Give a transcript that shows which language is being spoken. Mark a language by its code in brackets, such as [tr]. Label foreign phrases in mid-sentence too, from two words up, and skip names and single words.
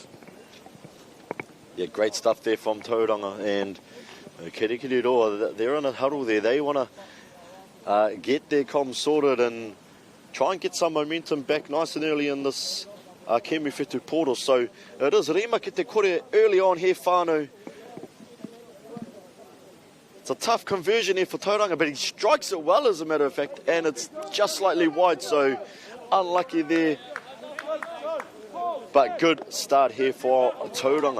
[en] Yeah, great stuff there from Tauranga, and Kirikiriroa, they're in a huddle there. They want to get their comms sorted and try and get some momentum back nice and early in this Kemi Whetu portal. [mi] So it is Rima ki te kore early on here, whānau. [en] It's a tough conversion here for Tauranga, but he strikes it well, as a matter of fact, and it's just slightly wide, so unlucky there. But good start here for Tauranga.